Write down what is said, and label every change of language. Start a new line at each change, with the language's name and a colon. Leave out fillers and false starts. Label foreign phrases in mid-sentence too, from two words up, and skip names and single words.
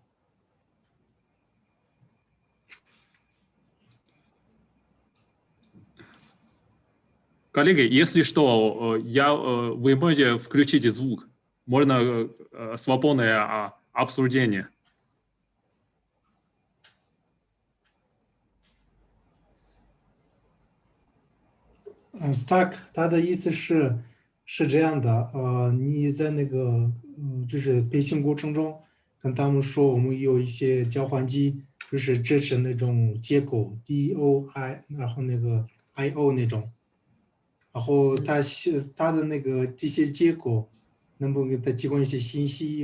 Russian: Коллеги, если что, вы можете включить звук. Можно свободное обсуждение. Старк,
Chinese: 他的意思是这样的，你在那个就是培训过程中跟他们说，我们有一些交换机，就是支持那种接口 DOI， 然后那个 IO 那种，然后他的那个这些接口能不能给他提供一些信息？